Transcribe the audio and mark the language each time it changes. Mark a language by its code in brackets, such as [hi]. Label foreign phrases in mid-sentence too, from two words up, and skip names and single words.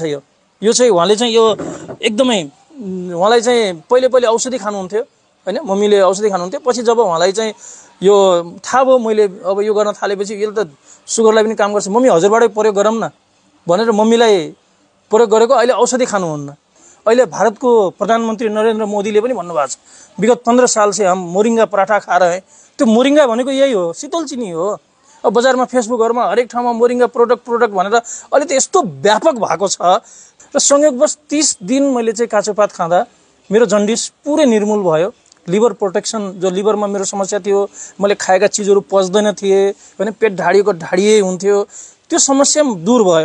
[ne] यो चाहिँ उहाँले चाहिँ यो एकदमै उहाँलाई चाहिँ पहिले औषधि खानुहुन्थ्यो हैन, मम्मीले औषधि खानुहुन्थ्यो। पछि जब उहाँलाई चाहिँ यो थाहा भयो मैले अब यो गर्न थालेपछि यसले त सुगरलाई पनि काम गर्छ, मम्मी हजुरबाटै प्रयोग गरौँ न भनेर मम्मीलाई प्रयोग गरेको। अहिले औषधि खानुहुन्न। अहिले भारतको प्रधानमन्त्री नरेन्द्र मोदीले पनि भन्नुभएको छ, विगत [hi] 15 साल से हम मोरिंगा पराठा खा रहे हैं। [ne] त्यो मोरिंगा भनेको यही हो, शीतल चिनी हो। अब बजारमा फेसबुकहरुमा हरेक ठाउँमा मोरिंगा प्रोडक्ट भनेर अहिले त यस्तो व्यापक भएको छ। र संयोगवश 30 दिन मैले चाहिँ काँचो पात खाँदा मेरो जन्डिस पुरै निर्मूल भयो। [en] liver protection, [ne] जो लिभरमा मेरो समस्या थियो, मैले खाएका चिजहरू पच्दैन थिए भने पेट ढाडिए हुन्थ्यो, त्यो समस्या दूर भयो।